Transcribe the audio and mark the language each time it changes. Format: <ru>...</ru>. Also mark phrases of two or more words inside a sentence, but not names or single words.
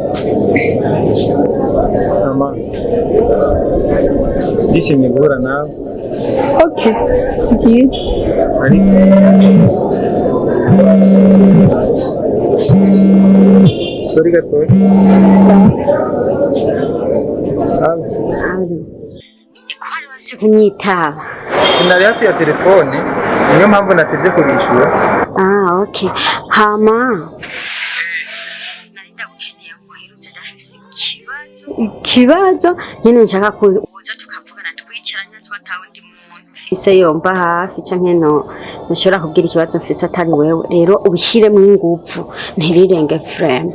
<rn>Mama. Ndishimye guhura nawe.</rn> <en>Okay. Good.</en> <rn>Sorry gatoya. Kwani wasi kunyitaba? Sinari hafi ya telefone, niyo mpamvu natevye kubishura. Okay. Hama. Narinda gukeneye muherutse ndafise ikibazo nyene nshaka kuza tukavugana twicaranye twatawe ndi muntu mfise yomba hafi canke nashobora kubwira ikibazo mfise atari wewe rero ubishiremo ingufu ntirirenge frame.</rn>